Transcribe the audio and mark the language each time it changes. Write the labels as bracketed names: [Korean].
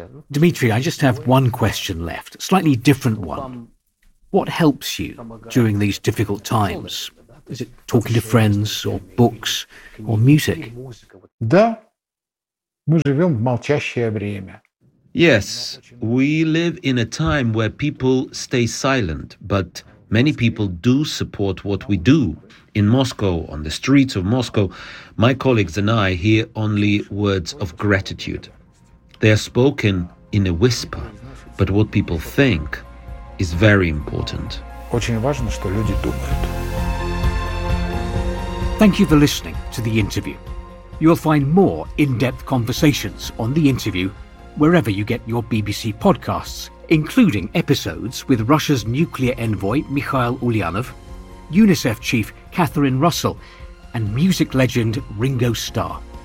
[English] Dmitry, I just have one question left, slightly different one. What helps you during these difficult times? Is it talking to friends or books or music? [Russian] Да, Мы живем в молчащее время. [English] Yes, we live in a time where people stay silent, but many people do support what we do. In Moscow, on the streets of Moscow, my colleagues and I hear only words of gratitude. They are spoken in a whisper, but what people think is very important. [Russian] Очень важно, что люди думают. [English] Thank you for listening to the interview. You'll find more in-depth conversations on the interview wherever you get your BBC podcasts, including episodes with Russia's nuclear envoy Mikhail Ulyanov, UNICEF chief Catherine Russell, and music legend Ringo Starr.